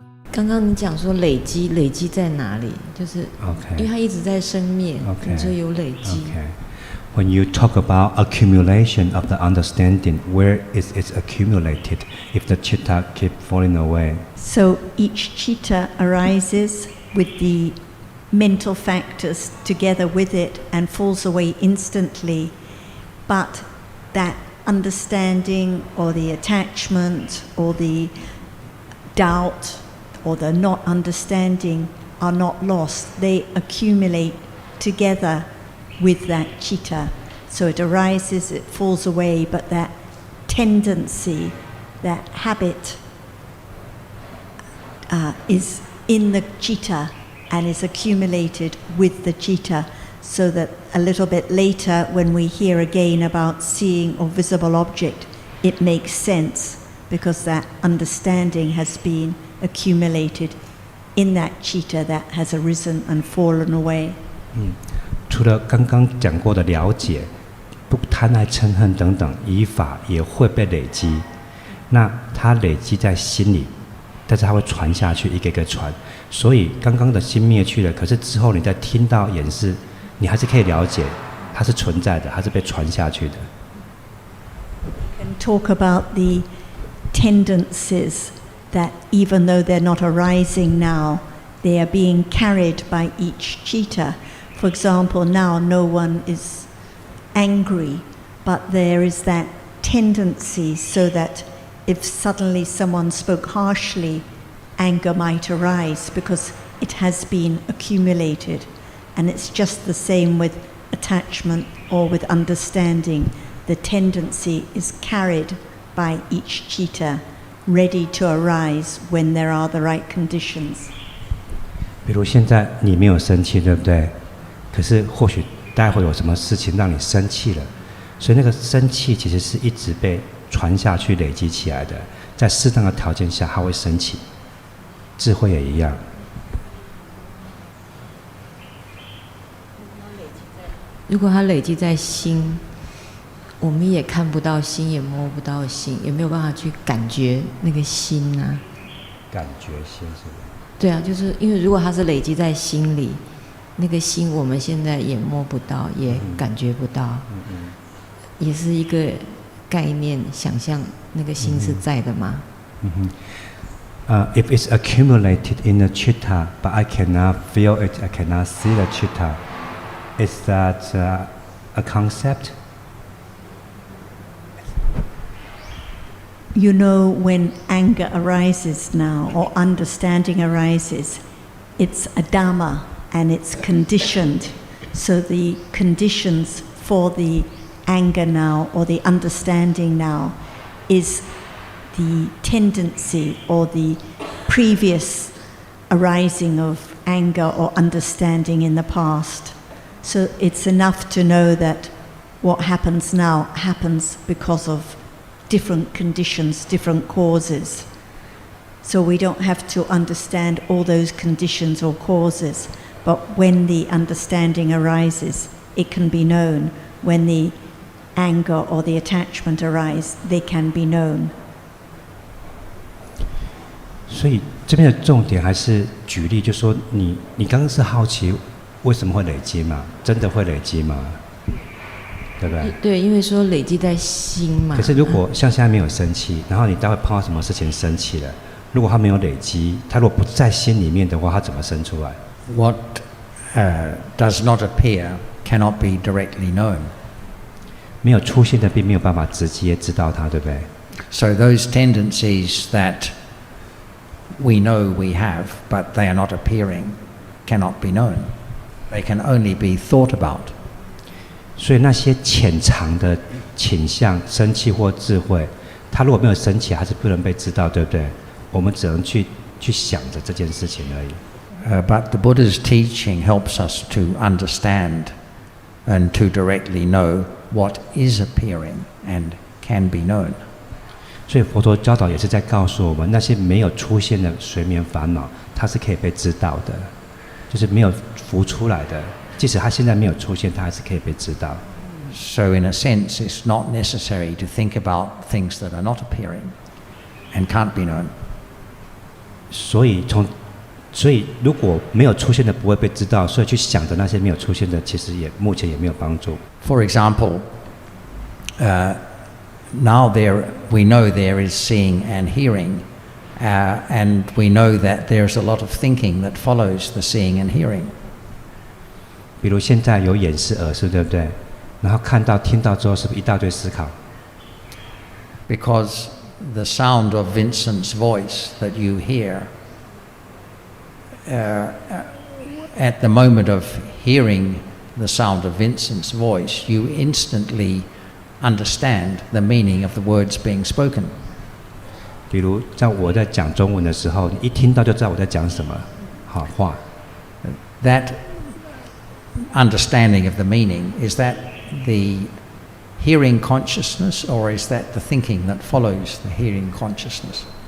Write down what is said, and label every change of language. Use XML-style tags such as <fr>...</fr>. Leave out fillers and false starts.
<zh>刚刚你讲说累积在哪里？就是因为它一直在生灭，所以有累积。</zh> <en>When you talk about accumulation of the understanding, where is it accumulated if the chitta keep falling away? So each chitta arises with the mental factors together with it and falls away instantly, but that understanding or the attachment or the doubt or the not understanding are not lost. They accumulate together with that chitta. So it arises, it falls away, but that tendency, that habit is in the chitta and is accumulated with the chitta, so that a little bit later when we hear again about seeing or visible object, it makes sense because that understanding has been accumulated in that chitta that has arisen and fallen away.</en> <zh>除了刚刚讲过的了解，不贪爱嗔恨等等，以法也会被累积。那它累积在心里，但是它会传下去，一个一个传。所以刚刚的心灭去了，可是之后你再听到演示，你还是可以了解，它是存在的，它是被传下去的。</zh> <en>We can talk about the tendencies that even though they're not arising now, they are being carried by each chitta. For example, now no one is angry, but there is that tendency so that if suddenly someone spoke harshly, anger might arise because it has been accumulated. And it's just the same with attachment or with understanding. The tendency is carried by each chitta, ready to arise when there are the right conditions.</en> <zh>比如现在你没有生气，对不对？可是或许待会有什么事情让你生气了，所以那个生气其实是一直被传下去、累积起来的。在适当的条件下，它会升起。智慧也一样。如果它累积在心，我们也看不到心，也摸不到心，也没有办法去感觉那个心啊。感觉心是吧？对啊，就是因为如果它是累积在心里，那个心我们现在也摸不到，也感觉不到，也是一个概念，想象那个心是在的吗</zh> <en>？If it's accumulated in the chitta, but I cannot feel it, I cannot see the chitta, is that a concept? You know, when anger arises now or understanding arises, it's a Dhamma and it's conditioned. So the conditions for the anger now or the understanding now is the tendency or the previous arising of anger or understanding in the past. So it's enough to know that what happens now happens because of different conditions, different causes. So we don't have to understand all those conditions or causes, but when the understanding arises, it can be known. When the anger or the attachment arise, they can be known.</en> <zh>所以这边的重点还是举例，就说你刚刚是好奇为什么会累积嘛？真的会累积吗？对不对？对，因为说累积在心嘛。可是如果像现在没有生气，然后你待会碰到什么事情生气了，如果它没有累积，它如果不在心里面的话，它怎么生出来</zh> <en>？What does not appear cannot be directly known.</en> <zh>没有出现的，并没有办法直接知道它，对不对</zh> <en>？So those tendencies that we know we have, but they are not appearing, cannot be known. They can only be thought about.</en> <zh>所以那些潜藏的倾向、生气或智慧，它如果没有升起，它是不能被知道，对不对？我们只能去想着这件事情而已。</zh> <en>But the Buddha's teaching helps us to understand and to directly know what is appearing and can be known.</en> <zh>所以佛陀教导也是在告诉我们，那些没有出现的随眠烦恼，它是可以被知道的，就是没有浮出来的。即使它现在没有出现，它还是可以被知道。</zh> <en>So in a sense, it's not necessary to think about things that are not appearing and can't be known.</en> <zh>所以如果没有出现的不会被知道，所以去想着那些没有出现的，其实目前也没有帮助。</zh> <en>For example, now we know there is seeing and hearing, and we know that there's a lot of thinking that follows the seeing and hearing.</en> <zh>比如现在有眼视耳视，对不对？然后看到听到之后，是不是一大堆思考？</zh> <en>Because the sound of Vincent's voice that you hear, at the moment of hearing the sound of Vincent's voice, you instantly understand the meaning of the words being spoken.</en> <zh>比如在我在讲中文的时候，你一听到就知道我在讲什么好话。</zh> <en>That understanding of the meaning, is that the hearing consciousness, or is that the thinking that follows the hearing consciousness?</en>